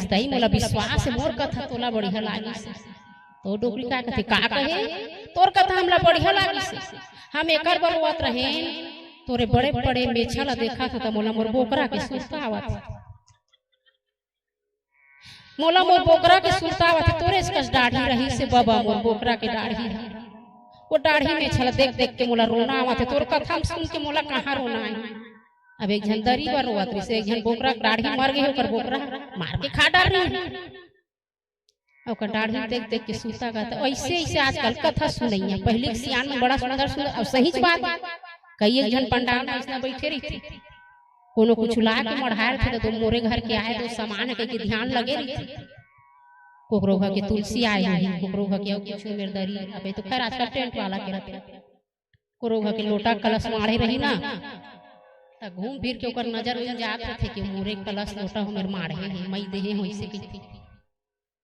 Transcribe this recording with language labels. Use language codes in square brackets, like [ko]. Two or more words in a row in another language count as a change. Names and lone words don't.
[hne] दाई मोला विश्वास है मोर कथा तोला बढ़िया लागिस। तो डोकरी का कथे का कहे, तोर कथा हमला बढ़िया लागिस। हम एकर बलवत रहे, तोरे बड़े बड़े मेछला देखा था तो मोला मोर बोकरा के सुरता आवत। मोला मोर बोकरा के सुरता आवत। तोरे इसका दाढ़ी रही से बाबा मोर बोकरा के दाढ़ी है। वो दाढ़ी में छला देख देख के मोला रोना आवत। तोर कथा सुन के मोला कहाँ रोना है। अब एक झन दरी पर रोवत से एक झन बोकरा दाढ़ी मर गए, ओकर बोकरा मार के खा डाल रही। ओकर दाढ़ी देख देख के सूता का। तो ऐसे ऐसे आजकल कथा सुनैया। पहले सियान में बड़ा सुंदर सुंदर और सही बात। कई एक झन पंडाल में ऐसा बैठे रही थी, कोनो कुछ ला के मढ़ाए थे तो मोरे घर के आए तो सामान के ध्यान लगे रही थी। कोकरो घर के तुलसी आए हैं, कोकरो घर के कुछ मेरे दरी। अबे तो खैर आजकल टेंट वाला के रहते। कोकरो घर के लोटा कलश मारे रही ना, तब घूम फिर के ओकर नजर जात थे कि मोरे कलश लोटा हो मेरे मारे हैं मई देहे हो ऐसे की।